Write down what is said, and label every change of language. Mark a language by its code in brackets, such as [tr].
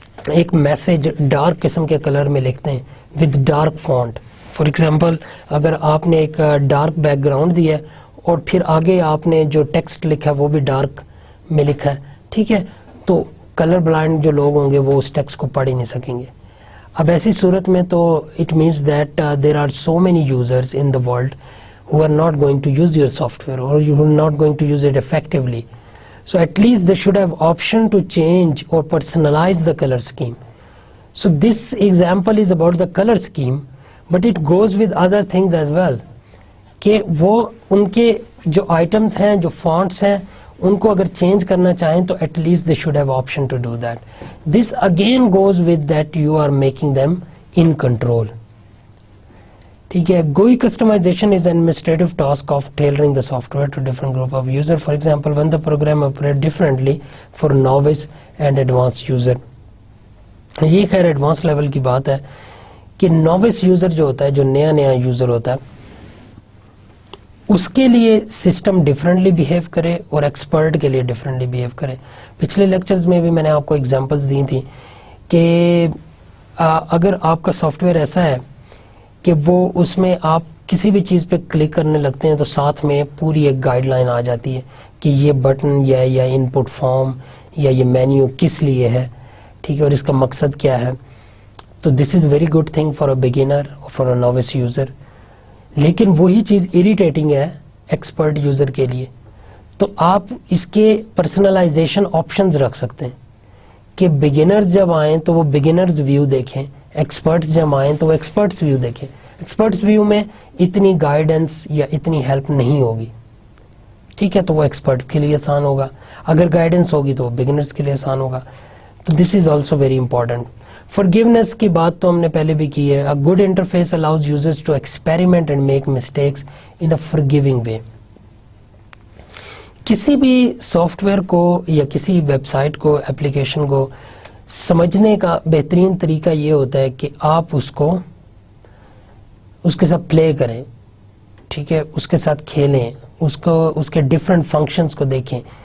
[ur] ایک message dark قسم کے کلر میں لکھتے ہیں [en] With dark font. [ur] For example اگر آپ نے ایک ڈارک بیک گراؤنڈ دیا ہے اور پھر آگے آپ نے جو ٹیکسٹ لکھا ہے وہ بھی ڈارک میں لکھا ہے, ٹھیک ہے, تو کلر بلائنڈ جو لوگ ہوں گے وہ اس ٹیکسٹ کو پڑھ ہی نہیں سکیں گے. اب ایسی صورت میں تو [en] It means that there are so many users in the world who are not going to use your software or you are not going to use it effectively. So at least they should have option to change or personalize the color scheme. So this example is about the color scheme, but it goes with other things as well. [ur] کہ وہ ان کے جو items ہیں, جو fonts ہیں, ان کو اگر change کرنا چاہیں تو [en] at least they should have option to do that. This again goes with that you are making them in control. [ur] ٹھیک ہے. [en] GUI customization is an administrative task of tailoring the software to different group of user. For example, when the program operate differently for novice and advanced user. [ur] یہ خیر advance level کی بات ہے کہ نووس user جو ہوتا ہے, جو نیا یوزر ہوتا ہے, اس کے لیے سسٹم ڈفرینٹلی بیہیو کرے اور ایکسپرٹ کے لیے ڈفرینٹلی بیہیو کرے. پچھلے لیکچرز میں بھی میں نے آپ کو ایگزامپلس دی تھی کہ اگر آپ کا سافٹ ویئر ایسا ہے کہ وہ اس میں آپ کسی بھی چیز پہ کلک کرنے لگتے ہیں تو ساتھ میں پوری ایک گائیڈ لائن آ جاتی ہے کہ یہ بٹن یا ان پٹ فارم یا یہ مینیو کس لیے ہے, ٹھیک ہے, اور اس کا مقصد کیا ہے. [en] تو this is very good thing for a beginner اور for a novice user. [ur] لیکن وہی چیز اریٹیٹنگ ہے ایکسپرٹ یوزر کے لیے. تو آپ اس کے پرسنلائزیشن آپشنز رکھ سکتے ہیں کہ بگنرز جب آئیں تو وہ بگنرز ویو دیکھیں, ایکسپرٹس جب آئیں تو وہ ایکسپرٹس ویو دیکھیں. ایکسپرٹس ویو میں اتنی گائیڈنس یا اتنی ہیلپ نہیں ہوگی, ٹھیک ہے, تو وہ ایکسپرٹس کے لیے آسان ہوگا. اگر گائیڈنس ہوگی تو وہ بگنرز کے لیے آسان ہوگا. [en] تو this is also very important. forgiveness [ur] کی بات تو ہم نے پہلے بھی کی ہے. [en] A good interface allows users to experiment and make mistakes in a forgiving way. [ur] کسی بھی سافٹ ویئر کو یا کسی ویب سائٹ کو, اپلیکیشن کو سمجھنے کا بہترین طریقہ یہ ہوتا ہے کہ آپ اس کے ساتھ پلے کریں, ٹھیک ہے, اس کے ساتھ کھیلیں, اس کے ڈفرینٹ فنکشنز کو دیکھیں.